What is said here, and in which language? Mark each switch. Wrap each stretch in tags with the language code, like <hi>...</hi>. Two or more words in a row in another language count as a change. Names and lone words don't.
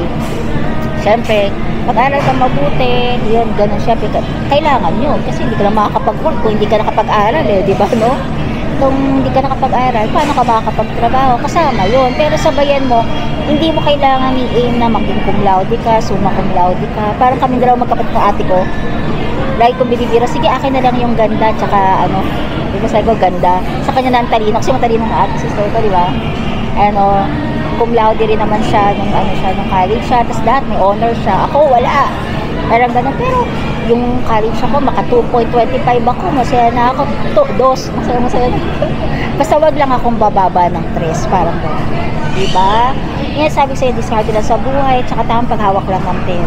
<tl>Siyempre, pag-aral ka mabuti, yun, ganun siya. Kailangan yun. Kasi hindi ka na makakapag-work kung hindi ka nakapag-aral di ba, no? Kung hindi ka nakapag-aral, paano ka makakapagtrabaho? Kasama yun. Pero sabayan mo, hindi mo kailangan i-aim na maging</tl> <la>cum laude</la> <tl>ka,</tl> <la>summa cum laude</la> <tl>ka. Parang kami dalawa magkapatid ng ate ko. Like kung binibira, sige, akin na lang yung ganda, tsaka di ba sabi ko, ganda. Sa kanya na ang talino, kasi matalino ng ate sister ko, di ba?</tl> <la>Cum laude</la> <tl>rin naman siya nung college siya, tapos lahat may honor siya. Ako wala. Parang ganun. Pero yung college ako, maka 2.25 ako, masaya na ako. 2, masaya na. Basta wag lang akong bababa ng 3, parang ganun. Diba? Yan sabi sa'yo, diskarte lang sa buhay, tsaka tamang paghawak lang ng pera.</tl>